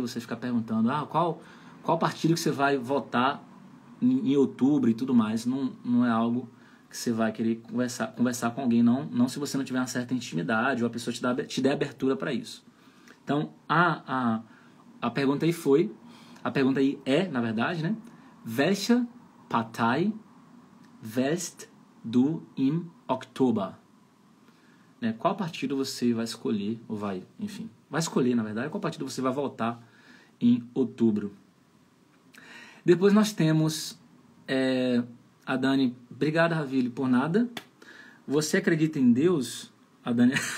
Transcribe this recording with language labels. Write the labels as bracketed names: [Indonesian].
[Portuguese] Você ficar perguntando, qual partido que você vai votar em outubro e tudo mais. Não é algo... que você vai querer conversar com alguém, não se você não tiver uma certa intimidade ou a pessoa te der abertura para isso. Então, a pergunta aí a pergunta aí na verdade, né? [German] Welche Partei wählst du im Oktober? [Portuguese] Né? Qual partido você vai escolher, ou vai escolher, na verdade, qual partido você vai votar em outubro? Depois nós temos... a Dani, obrigado, Ravile, por nada. Você acredita em Deus? A Dani...